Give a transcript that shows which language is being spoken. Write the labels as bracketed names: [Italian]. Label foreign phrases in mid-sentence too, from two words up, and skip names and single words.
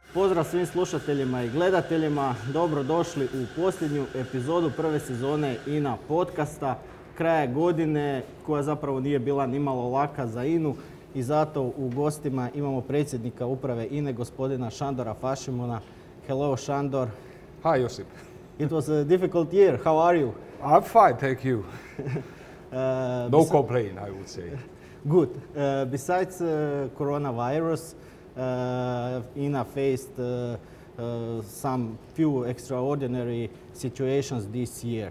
[Croatian] pozdrav svim slušateljima i gledateljima. Dobrodošli u posljednju epizodu prve sezone INA podcasta. Kraja godine koja zapravo nije bila nimalo laka za INU i zato u gostima imamo predsjednika Uprave INE, gospodina Sándora Fasimona. [English] Hello, Sándor. Hi, Josip. It was a difficult year. How are you? I'm fine, thank you. No complaint, I would say. Good. Besides coronavirus, INA faced some few extraordinary situations this year.